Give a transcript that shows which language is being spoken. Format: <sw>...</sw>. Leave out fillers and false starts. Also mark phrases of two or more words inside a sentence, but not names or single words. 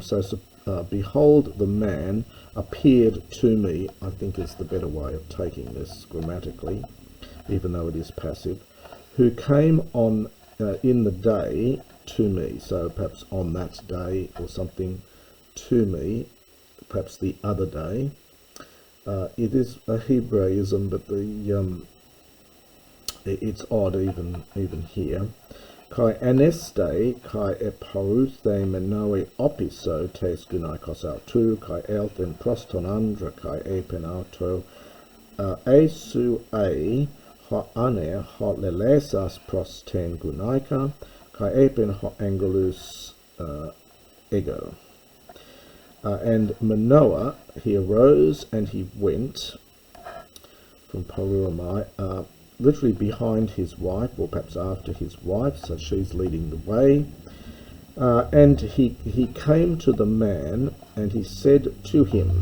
<en>So behold, the man appeared to me, I think is the better way of taking this grammatically, even though it is passive, who came on in the day to me. So perhaps on that day or something, to me, perhaps the other day. It is a Hebraism, but it's odd even here.</en> <el>Καὶ ἀνέστη, καὶ ἐπορεύθη Μανωε ὀπίσω τῆς γυναικὸς αὐτοῦ, καὶ ἦλθεν πρὸς τὸν ἄνδρα, καὶ εἶπεν αὐτῷ, εἰ σὺ ὁ ἀνὴρ ὁ λαλήσας πρὸς τὴν γυναῖκα, καὶ εἶπεν ὁ ἄγγελος ἐγώ.</el> <en>And Manoah, he arose and he went from Paruamai, literally behind his wife, or perhaps after his wife, so she's leading the way. And he came to the man, and he said to him.</en>